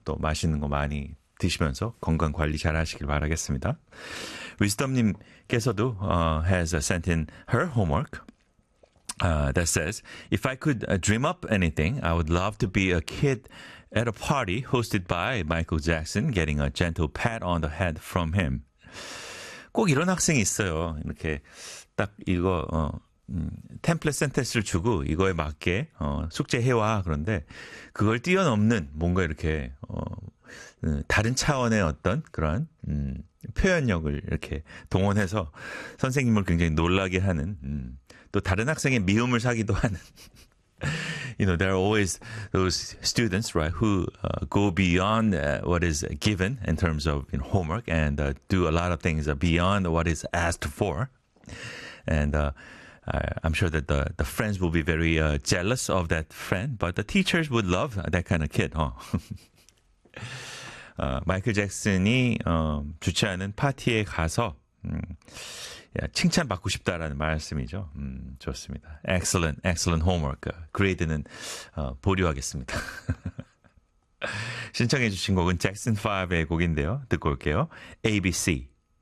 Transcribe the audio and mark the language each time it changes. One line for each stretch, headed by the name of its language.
Korean: 또 맛있는 거 많이 드시면서 건강 관리 잘 하시길 바라겠습니다.
English: Wisdom님께서도 has sent in her homework that says, if I could dream up anything, I would love to be a kid at a party hosted by Michael Jackson getting a gentle pat on the head from him.
Korean: 꼭 이런 학생이 있어요. 이렇게 딱 이거 템플릿 센텐스를 주고 이거에 맞게 숙제해와. 그런데 그걸 뛰어넘는 뭔가 이렇게 다른 차원의 어떤 그런 표현력을 이렇게 동원해서 선생님을 굉장히 놀라게 하는 또 다른 학생의 미움을 사기도 하는
English: You know, there are always those students, right, who go beyond what is given in terms of you know, homework and do a lot of things beyond what is asked for. And I'm sure that the friends will be very jealous of that friend, but the teachers would love that kind of kid, huh?
Korean: 마이클 잭슨이 주최하는 파티에 가서 칭찬받고 싶다라는 말씀이죠. 좋습니다.
English: Excellent, excellent homework.
Korean: 그레이드는 보류하겠습니다. 신청해 주신 곡은 잭슨5의 곡인데요. 듣고 올게요. ABC.